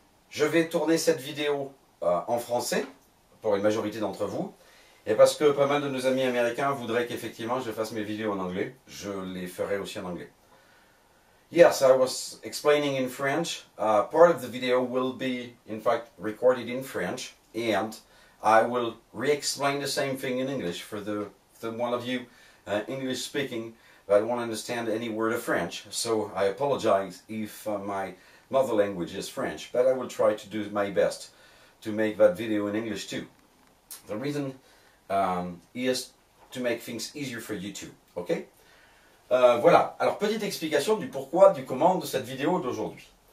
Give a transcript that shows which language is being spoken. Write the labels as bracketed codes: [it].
[fr] Je vais tourner cette vidéo en français pour une majorité d'entre vous et parce que pas mal de nos amis américains voudraient qu'effectivement je fasse mes vidéos en anglais, je les ferai aussi en anglais. [en] Yes, I was explaining in French. Part of the video will be in fact recorded in French and I will re-explain the same thing in English for the one of you English speaking. I don't want to understand any word of French, so I apologize if my mother language is French, but I will try to do my best to make that video in English too. The reason is to make things easier for you too, ok? [fr] Voilà, alors petite explication du pourquoi, du comment de cette vidéo d'aujourd'hui.